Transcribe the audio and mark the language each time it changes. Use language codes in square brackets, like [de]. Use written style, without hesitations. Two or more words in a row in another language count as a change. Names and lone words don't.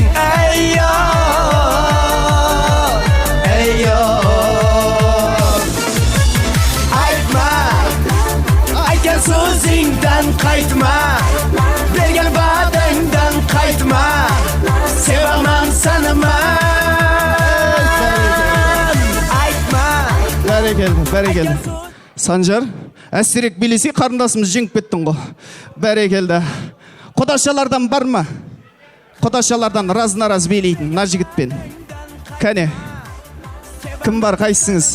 [uz] Ey yor, aytgan so'zingdan qaytma, bergan va'dangdan qaytma, sevaman seni man, aytma. [kk] Бәрекелді. Санжар, әсірек билесе қарындасымыз жеңіп кеттің ғой. Бәрекелді. Құдашалардан бар ма? Құдашалардан разна-раз билейтін, мына жігітпен. Кәне. Кім бар, қайсыңыз?